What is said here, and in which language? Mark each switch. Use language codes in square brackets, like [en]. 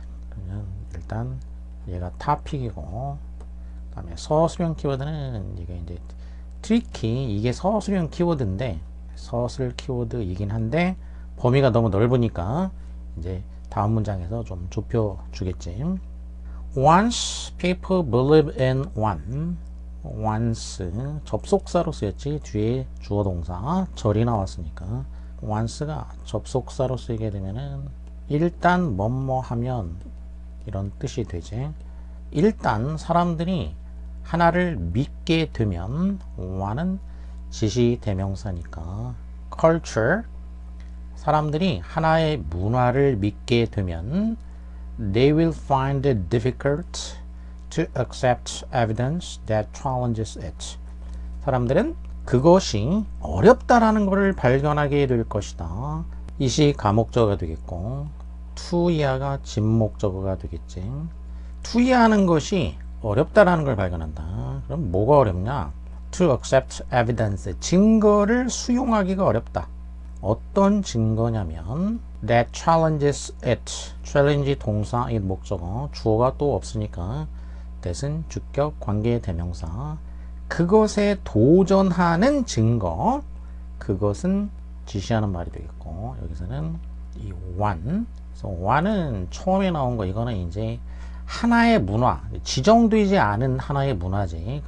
[ko] 그러면 일단 얘가 topic이고, 그다음에 서술형 키워드는 이게 이제 tricky, 이게 서술형 키워드인데 서술 키워드이긴 한데 범위가 너무 넓으니까 이제 다음 문장에서 좀 좁혀 주겠지. [en] Once people believe in one. [ko] once 접속사로 쓰였지. 뒤에 주어 동사 절이 나왔으니까 once가 접속사로 쓰이게 되면은 일단 뭐뭐 하면 이런 뜻이 되지. 일단 사람들이 하나를 믿게 되면, one은 지시 대명사니까 culture, 사람들이 하나의 문화를 믿게 되면 [en] they will find it difficult to accept evidence that challenges it. [ko] 사람들은 그것이 어렵다라는 것을 발견하게 될 것이다. 이시 가목적어가 되겠고 to 이하가 진목적어가 되겠지. to 이하는 것이 어렵다라는 걸 발견한다. 그럼 뭐가 어렵냐? [en] To accept evidence, [ko] 증거를 수용하기가 어렵다. 어떤 증거냐면 [en] that challenges it. [ko] challenge 동사 이 목적어, 주어가 또 없으니까 that은 주격 관계 대명사. 그것에 도전하는 증거, 그것은 지시하는 말이 되겠고, 여기서는 이 one, 그래서 one은 처음에 나온 거, 이거는 이제 하나의 문화, 지정되지 않은 하나의 문화지.